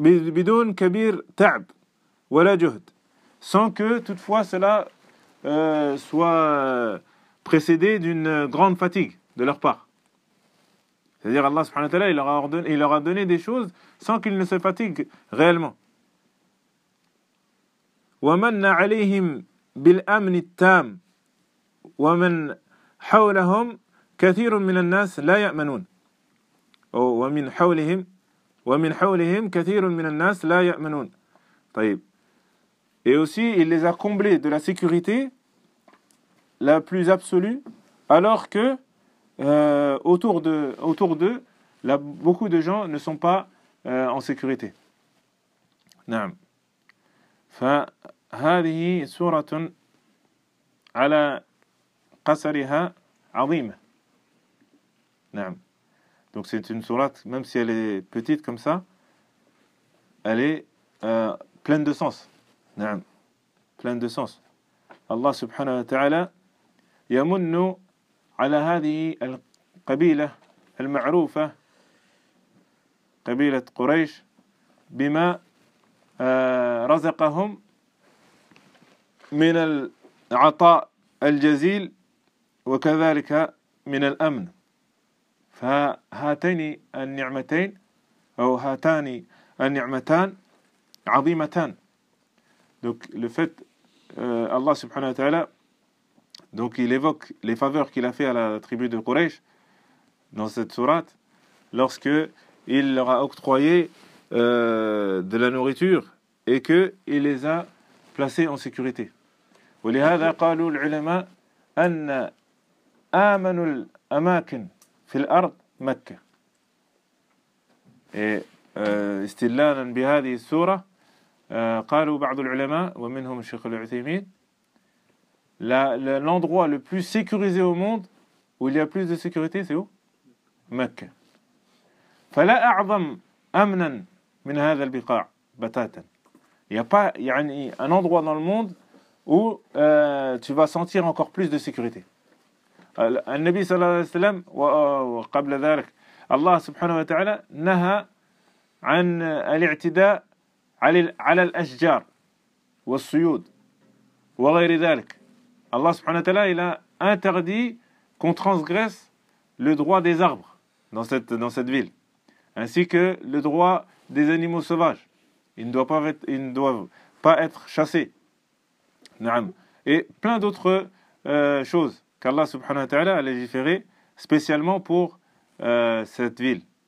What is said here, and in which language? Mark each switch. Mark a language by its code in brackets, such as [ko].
[ar] بدون كبير تعب ولا جهد [fr] sans que toutefois cela soit précédé d'une grande fatigue de leur part. C'est-à-dire Allah subhanahu wa ta'ala il leur a donné des choses sans qu'ils ne se fatiguent réellement. [ar] ومن عليهم بالأمن التام ومن حولهم كثير من الناس لا يأمنون ومن حولهم ومن حولهم كثير من الناس لا يأمنون. طيب. [fr] Et aussi, il les a comblés de la sécurité la plus absolue, alors que autour d'eux, là, beaucoup de gens ne sont pas en sécurité. [ar] نعم. فهذه سورة على قصرها عظيمة. نعم. [fr] Donc c'est une sourate, même si elle est petite comme ça, elle est pleine de sens. [ar] Naam. [fr] Pleine de sens. [ar] Allah subhanahu wa ta'ala yamunnu ala hadhihi al-qabila al-ma'roufa qabila Quraysh bima razaqahum min al-ata al-jazil wa kadhalika min al-amn. فهاتين النعمتين أو هاتان النعمتان عظيمتان. [fr] Donc le fait Allah subhanahu wa ta'ala donc il évoque les faveurs qu'il a fait à la tribu de Quraysh dans cette sourate lorsque il leur a octroyé de la nourriture et que il les a placés en sécurité. [ar] ولهذا قالوا العلماء أن آمنوا الأماكن في الأرض مكة. استدلالا بهذه السورة قالوا بعض العلماء ومنهم الشيخ العثيمين [fr] l'endroit le plus sécurisé au monde où il y a plus de sécurité c'est où [ar] مكة. فلا أعظم أمنا من هذا البقاع بتاتا. [fr] Il y a pas يعني un endroit dans le monde où tu vas sentir encore plus de sécurité. [ar] النبي صلى الله عليه وسلم وقبل ذلك الله سبحانه وتعالى نهى عن الاعتداء على الأشجار والصيود وغير ذلك. [fr] الله سبحانه وتعالى il a interdit qu'on transgresse le droit des arbres dans cette ville ainsi que le droit des animaux sauvages. Ils ne doivent pas être chassés. [ar] نعم. [fr] Et plein d'autres choses qu'Allah subhanahu wa ta'ala a légiféré spécialement pour cette ville.